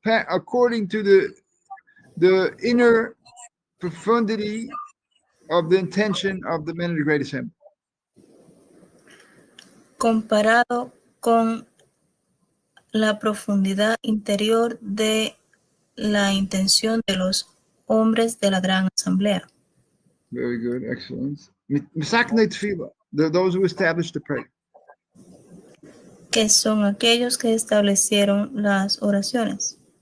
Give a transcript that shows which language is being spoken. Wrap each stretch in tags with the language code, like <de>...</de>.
<en>according to the inner profundity of the intention of the men of the Great Assembly.</en> <es>comparado con la profundidad interior de la intención de los hombres de la gran asamblea,</es> <en>Very good, excellent.</en> <he>Misaknei tefillah,</he> <en>those who established the prayer.</en> <es>que son aquellos que establecieron las oraciones.</es>